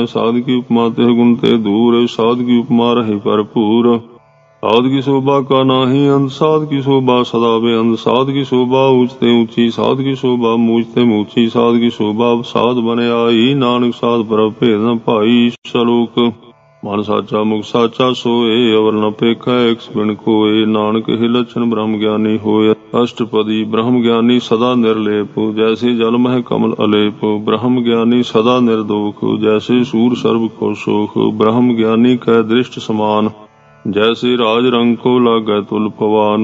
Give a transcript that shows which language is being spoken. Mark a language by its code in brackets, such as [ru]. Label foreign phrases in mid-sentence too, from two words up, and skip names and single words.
[pa] ਸਾਧ ਕੀ ਉਪਮਾ ਤਿਹੁ ਗੁਣ ਤੇ ਦੂਰਿ, ਸਾਧ ਕੀ ਉਪਮਾ ਰਹੀ ਭਰਪੂਰਿ। ਸਾਧ ਕੀ ਸੋਭਾ ਕਾ ਨਾਹੀ ਅੰਤ, ਸਾਧ ਕੀ ਸੋਭਾ ਸਦਾ ਬੇਅੰਤ। ਸਾਧ ਕੀ ਸੋਭਾ ਊਚ ਤੇ ਊਚੀ, ਸਾਧ ਕੀ ਸੋਭਾ ਮੂਚ ਤੇ ਮੂਚੀ। ਸਾਧ ਕੀ ਸੋਭਾ ਸਾਧ ਬਨਿ ਆਈ, ਨਾਨਕ ਸਾਧ ਪ੍ਰਭ ਭੇਦੁ ਨ ਭਾਈ। ਸਲੋਕੁ ਮਨਿ ਸਾਚਾ ਮੁਖਿ ਸਾਚਾ ਸੋਇ, ਅਵਰੁ ਨ ਪੇਖੈ ਏਕਸੁ ਬਿਨੁ ਕੋਇ। ਨਾਨਕ ਇਹ ਲਛਣ ਬ੍ਰਹਮ ਗਿਆਨੀ ਹੋਇ। ਅਸਟਪਦੀ ਬ੍ਰਹਮ ਗਿਆਨੀ ਸਦਾ ਨਿਰਲੇਪ, ਜੈਸੇ ਜਲ ਮਹਿ ਕਮਲ ਅਲੇਪ। ਬ੍ਰਹਮ ਗਿਆਨੀ ਸਦਾ ਨਿਰਦੋਖ, ਜੈਸੇ ਸੂਰੁ ਸਰਬ ਕਉ ਸੋਖ। ਬ੍ਰਹਮ ਗਿਆਨੀ ਕੈ ਦ੍ਰਿਸਟਿ ਸਮਾਨਿ, ਜੈਸੇ ਰਾਜ ਰੰਕ ਕਉ ਲਾਗੈ ਤੁਲਿ ਪਵਾਨ।